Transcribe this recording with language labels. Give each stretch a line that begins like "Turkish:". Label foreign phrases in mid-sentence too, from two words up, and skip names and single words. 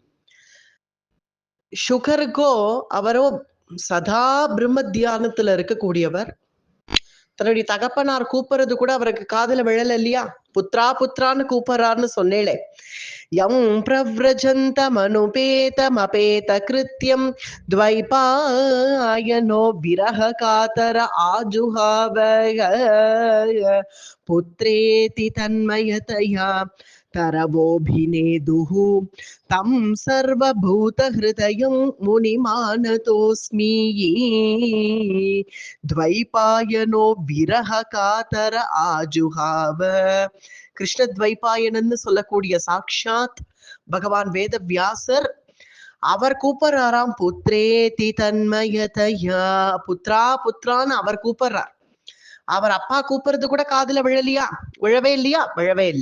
Tamil: சுகருக்கோ அவரோ சதா பிரம்ம தியானத்துல இருக்கக்கூடியவர், தன்னுடைய தகப்பனார் கூப்பிடுறது கூட அவருக்கு காதுல விழல இல்லையா? புத்ரா புத்ரான்னு கூப்பிடுறாருன்னு சொன்னேளே.
Sanskrit: यं प्रव्रजन्तमनुपेतमपेत कृत्यं द्वैपायनो विरह कातर आजुहाव पुत्रेति तन्मयतया तरवोभिनेदुः तं सर्वभूतहृदयं मुनिमानतोऽस्मि द्वैपायनो विरह कातर आजुहाव.
Tamil: கிருஷ்ணத்வைபாயனன்னு சொல்லக்கூடிய சாக்ஷாத் பகவான் வேதவியாசர் அவர் கூப்பிடுறாராம்.
Sanskrit: पुत्रेति तन्मयतया,
Tamil: புத்ரா புத்ரான்னு அவர் கூப்பிடுறார். அவர் அப்பா கூப்பிடுறது கூட காதுல விழலையா? விழவே இல்லையா? விழவே இல்லை.